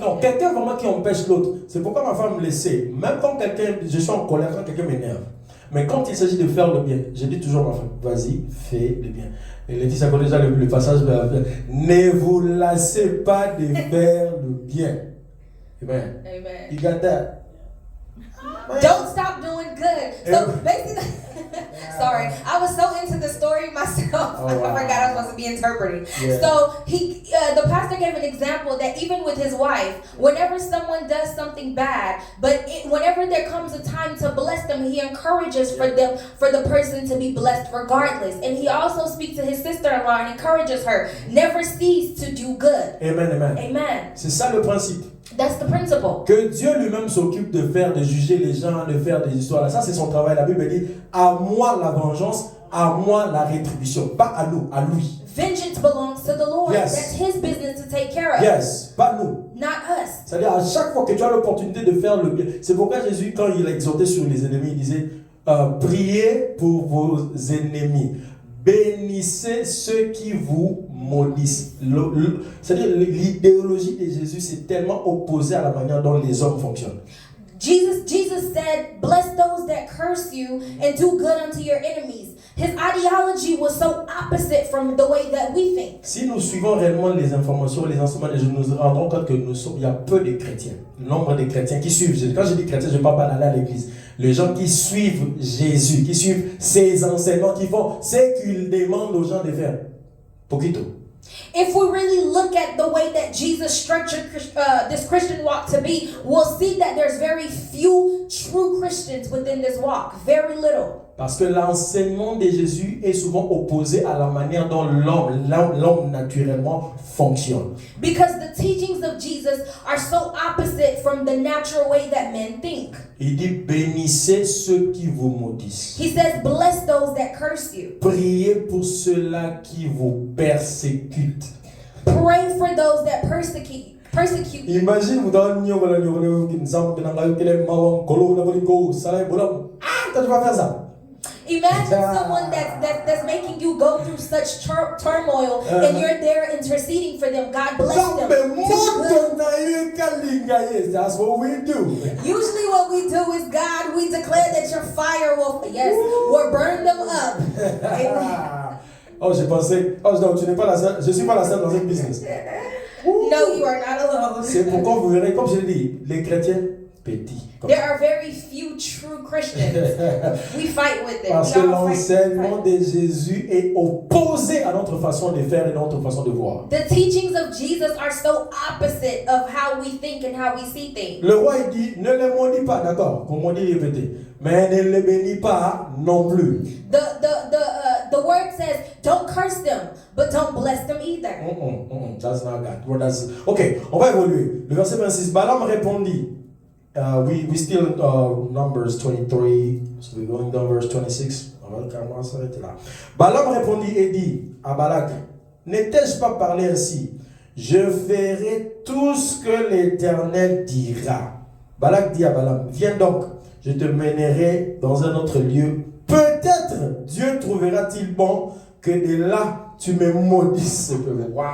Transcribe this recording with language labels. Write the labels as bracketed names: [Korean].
[French] Non, quelqu'un vraiment qui empêche l'autre. C'est pourquoi ma femme le sait. Même quand je suis en colère, quand quelqu'un m'énerve. Mais quand il s'agit de faire le bien, je dis toujours à ma femme, vas-y, fais le bien. Et Laetitia connaît déjà le passage, ne vous lassez pas de faire le bien. Amen. Amen. [English] You got that? Don't stop doing good. So basically, sorry, I was so into the story myself. Oh, wow. I forgot I was supposed to be interpreting. Yeah. So the pastor gave an example that even with his wife, whenever someone does something bad, but whenever there comes a time to bless them, he encourages for the person to be blessed regardless. And he also speaks to his sister-in-law and encourages her, never cease to do good. Amen, amen. Amen. [French] C'est ça le principe. [English] That's the principle. [French] Que Dieu lui-même s'occupe de juger les gens, de faire des histoires. Ça, c'est son travail. La Bible dit, à moi la vengeance, à moi la rétribution. Pas à nous, à lui. [English] Vengeance belongs to the Lord. Yes. That's his business to take care of. [French] Yes, pas nous. [English] Not us. [French] C'est-à-dire, à chaque fois que tu as l'opportunité de faire le bien. C'est pourquoi Jésus, quand il a exhorté sur les ennemis, il disait, priez pour vos ennemis. Bénissez ceux qui vous maudissent. C'est-à-dire, l'idéologie de Jésus, c'est tellement opposé à la manière dont les hommes fonctionnent. [English] Jesus said, bless those that curse you and do good unto your enemies. His ideology was so opposite from the way that we think. [French] Si nous suivons réellement les informations, les enseignements de Jésus, nous nous rendons compte que il y a peu de chrétiens. Le nombre de chrétiens qui suivent. Quand je dis chrétiens, je ne parle pas d'aller à l'église. Les gens qui suivent Jésus, qui suivent ses enseignements, qui font ce qu'il demande aux gens de faire. [Spanish] Poquito. [English] If we really look at the way that Jesus structured this Christian walk to be, we'll see that there's very few true Christians within this walk. Very little. [French] Parce que l'enseignement de Jésus est souvent opposé à la manière dont l'homme naturellement fonctionne. [English] Because the teachings of Jesus are so opposite from the natural way that men think. [French] Il dit bénissez ceux qui vous maudissent. [English] He says, bless those that curse you. [French] Priez pour ceux-là qui vous persécutent. [English] Pray for those that persecute you. [French] Imagine vous dans une tu vas faire ça. [English] Imagine someone that's making you go through such turmoil and you're there interceding for them. God bless them. That's what we do. Usually what we do is, God, we declare that your fire will burn them up. Amen. [French] Oh, j'ai pensé, non, tu n'es pas la seule, je suis pas la seule dans cette business. [English] No, you are not alone. [French] C'est pourquoi vous verrez, comme je l'ai dit, les chrétiens petits. [English] There are very few true Christians. We fight with it. [French] Parce que l'enseignement de Jésus est opposé à notre façon de faire et notre façon de voir. [English] The teachings of Jesus are so opposite of how we think and how we see things. [French] Le roi il dit, ne les maudis pas, d'accord, comme on dit répété, mais ne les bénis pas non plus. [English] The word says, don't curse them, but don't bless them either. That's not God. Well, ok, [French] on va évoluer. Le verset 26, Balaam répondit. [English] We still Numbers 23, so we're going down verse 26. [French] On va s'arrêter là. Balaam répondit et dit à Balak, n'ai-je pas parlé ainsi? Je ferai tout ce que l'Éternel dira. Balak dit à Balaam, viens donc, je te mènerai dans un autre lieu. Peut-être Dieu trouvera-t-il bon que de là tu me maudisses ce peuple.